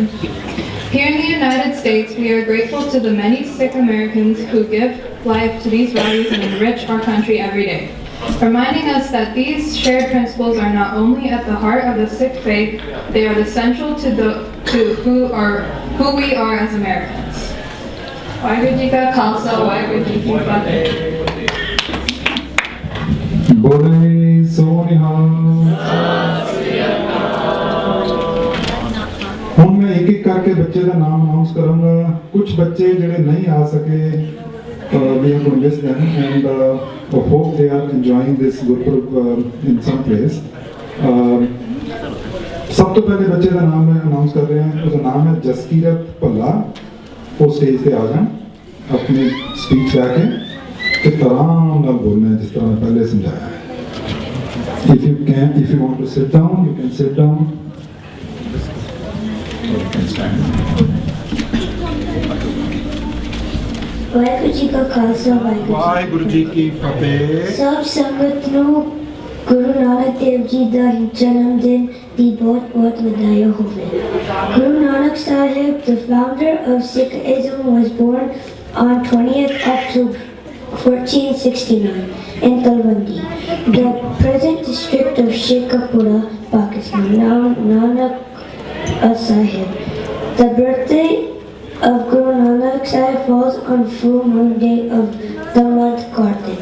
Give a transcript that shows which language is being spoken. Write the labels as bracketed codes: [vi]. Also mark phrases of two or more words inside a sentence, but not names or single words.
[en] Here in the United States, we are grateful to the many Sikh Americans who give life to these values and enrich our country every day. reminding us that these shared principles are not only at the heart of the Sikh faith, they are essential to who we are as Americans. [pa] ਵਾਹਿਗੁਰੂ ਜੀ ਕਾ ਖ਼ਾਲਸਾ, ਵਾਹਿਗੁਰੂ ਜੀ ਕੀ ਫ਼ਤਿਹ. ਬੋਲੇ ਸੋਨਿਹਾ। ਹੁਣ ਮੈਂ ਇੱਕ ਇੱਕ ਕਰਕੇ ਬੱਚੇ ਦਾ ਨਾਮ ਅਨਾਉਂਸ ਕਰਾਂਗਾ। ਕੁਝ ਬੱਚੇ ਜਿਹੜੇ ਨਹੀਂ ਆ ਸਕੇ [en] we are going to miss them and hope they are enjoying this Gurpurab in some place. [pa] ਸਭ ਤੋਂ ਪਹਿਲੇ ਬੱਚੇ ਦਾ ਨਾਮ ਮੈਂ ਅਨਾਉਂਸ ਕਰ ਰਿਹਾ ਹਾਂ। ਉਹਦਾ ਨਾਮ ਹੈ ਜਸਕੀਰਤ ਭੱਲਾ। ਉਹ ਸਟੇਜ ਤੇ ਆ ਜਾਣ ਆਪਣੀ ਸਪੀਚ ਲੈ ਕੇ ਤੇ ਆਰਾਮ ਨਾਲ ਬੋਲਣਾ ਜਿਸ ਤਰ੍ਹਾਂ ਮੈਂ ਪਹਿਲੇ ਸਮਝਾਇਆ ਹੈ। [en] If you want to sit down, you can sit down. Or you can stand. [pa] ਵਾਹਿਗੁਰੂ ਜੀ ਕਾ ਖਾਲਸਾ ਵਾਹਿਗੁਰੂ ਜੀ ਕੀ ਫਤਿਹ। ਸਭ ਸੰਗਤ ਨੂੰ ਗੁਰੂ ਨਾਨਕ ਦੇਵ ਜੀ ਦਾ ਜਨਮ ਦਿਨ ਦੀ ਬਹੁਤ ਬਹੁਤ ਵਧਾਈ ਹੋਵੇ। [en] Guru Nanak Sahib, the founder of Sikhism, was born on 20th October 1469 in Talwandi, the present district of Sheikhupura, Pakistan, now Nanak Sahib. The birthday of Guru Nanak Sahib falls on full moon day of the month Kartik.